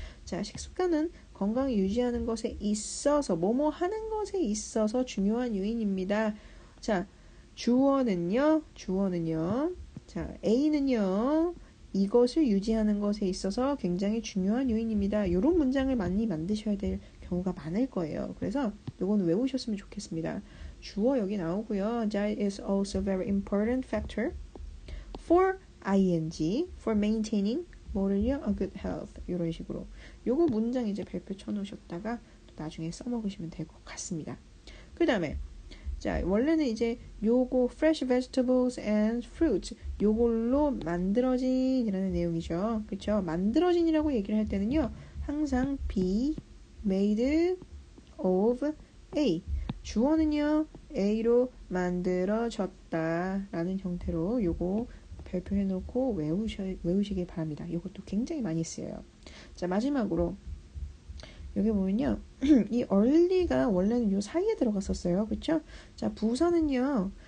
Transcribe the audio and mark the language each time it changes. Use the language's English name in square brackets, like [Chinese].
[Korean] 자, 식습관은 건강을 유지하는 것에 있어서 뭐뭐 하는 것에 있어서 중요한 요인입니다. 자, 주어는요. 자, A는요. 이것을 유지하는 것에 있어서 굉장히 중요한 요인입니다. 이런 문장을 많이 만드셔야 될 경우가 많을 거예요. 그래서 이거는 외우셨으면 좋겠습니다. 주어 여기 나오고요. [English] That is also very important factor for ing, for maintaining [Korean] 뭐를요? [English] A good health. [Korean] 이런 식으로. 요거 문장 이제 별표 쳐놓으셨다가 또 나중에 써먹으시면 될 것 같습니다. 그 다음에 자, 원래는 이제 요거 [English] fresh vegetables and fruits [Korean] 요걸로 만들어진이라는 내용이죠. 그렇죠? 만들어진이라고 얘기를 할 때는요. 항상 [English] be made of A. [Korean] 주어는요. A로 만들어졌다라는 형태로 요거 발표해놓고 외우시길 바랍니다. 이것도 굉장히 많이 쓰여요. 자, 마지막으로 여기 보면요. 이 early가 원래는 요 사이에 들어갔었어요. 그렇죠? 자, 부사는요.